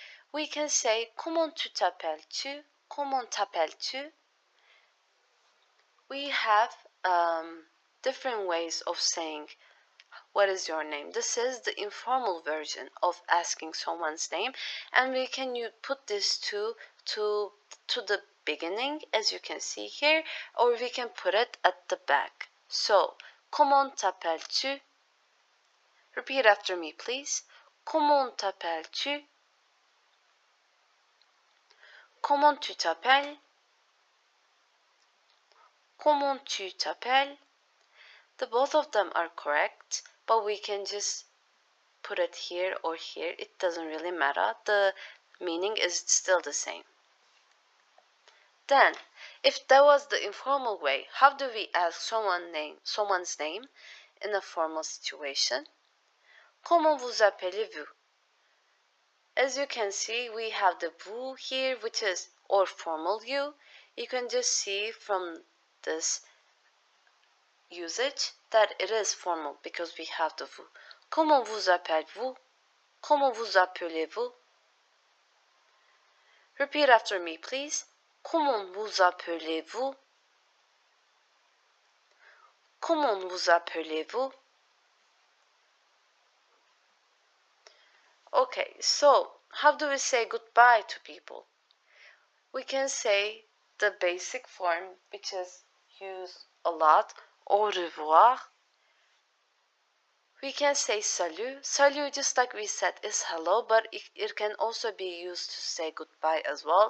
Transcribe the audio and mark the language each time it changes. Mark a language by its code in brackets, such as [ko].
[en] We can say [fr] comment tu t'appelles-tu? Comment t'appelles-tu? [en] We have different ways of saying what is your name. This is the informal version of asking someone's name, and we can put this to the beginning, as you can see here, or we can put it at the back. [fr] So, comment t'appelles-tu? [en] Repeat after me, please. [fr] Comment t'appelles-tu? Comment tu t'appelles? Comment tu t'appelles? [en] The both of them are correct, but we can just put it here or here. It doesn't really matter. The meaning is still the same. Then, if that was the informal way, how do we ask someone's name in a formal situation? [fr] Comment vous appelez-vous? [en] As you can see, we have the vous here, which is or formal you. You can just see from this usage that it is formal because we have the vous. [fr] Comment vous appelez-vous? Comment vous appelez-vous? [en] Repeat after me, please. [fr] Comment vous appelez-vous? Comment vous appelez-vous? [en] Okay, so how do we say goodbye to people? We can say the basic form, which is used a lot, [fr] au revoir. [en] We can say salut. Salut, just like we said, is hello, but it can also be used to say goodbye as well.